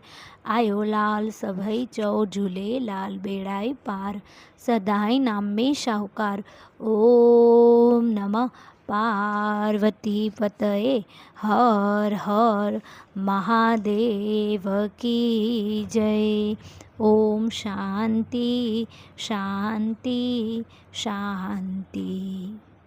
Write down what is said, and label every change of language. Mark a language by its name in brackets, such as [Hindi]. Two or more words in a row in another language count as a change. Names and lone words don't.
[Sindhi] आयो लाल सभई चओ झूले लाल बेड़ाई पार, सदाई नाम में शाहूकार। [Sanskrit] ओम नमः पार्वती पतये [Hindi] हर हर महादेव की जय। [Sanskrit] ओम शांति शांति शांति।